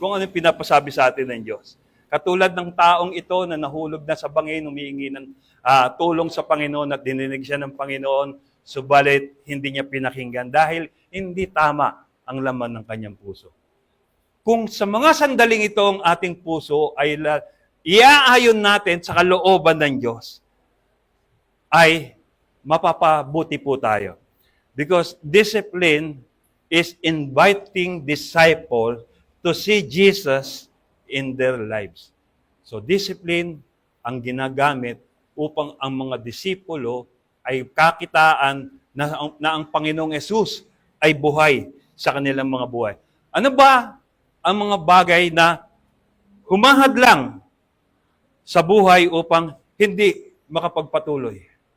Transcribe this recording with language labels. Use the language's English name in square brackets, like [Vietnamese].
[Filipino] Kung ano yung pinapasabi sa atin ng Diyos. Katulad ng taong ito na nahulog na sa bangin, humihingi ng tulong sa Panginoon at dininig siya ng Panginoon, subalit hindi niya pinakinggan dahil hindi tama ang laman ng kanyang puso. Kung sa mga sandaling ito ang ating puso ay iaayon natin sa kalooban ng Diyos, ay mapapabuti po tayo. [English] Because discipline is inviting disciples to see Jesus in their lives. [Filipino] So discipline ang ginagamit upang ang mga disipulo ay kakitaan na ang Panginoong Yesus ay buhay sa kanilang mga buhay. Ano ba ang mga bagay na humahadlang sa buhay upang hindi makapagpatuloy?